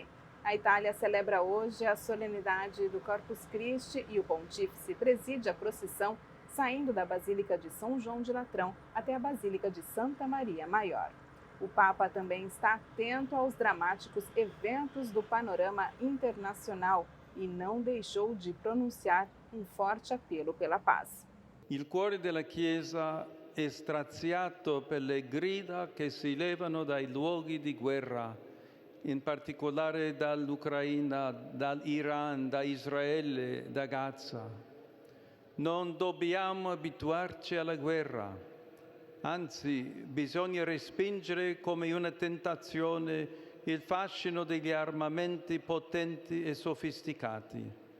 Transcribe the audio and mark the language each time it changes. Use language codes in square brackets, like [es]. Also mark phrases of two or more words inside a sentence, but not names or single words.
[pt] A Itália celebra hoje a solenidade do Corpus Christi e o pontífice preside a procissão saindo da Basílica de São João de Latrão até a Basílica de Santa Maria Maior. O Papa também está atento aos dramáticos eventos do panorama internacional e não deixou de pronunciar um forte apelo pela paz. [it] Il cuore della Chiesa è straziato per le grida che si levano dai luoghi di guerra, in particolare dall'Ucraina, dall'Iran, da Israele, da Gaza. Non dobbiamo abituarci alla guerra, anzi bisogna respingere come una tentazione il fascino degli armamenti potenti e sofisticati.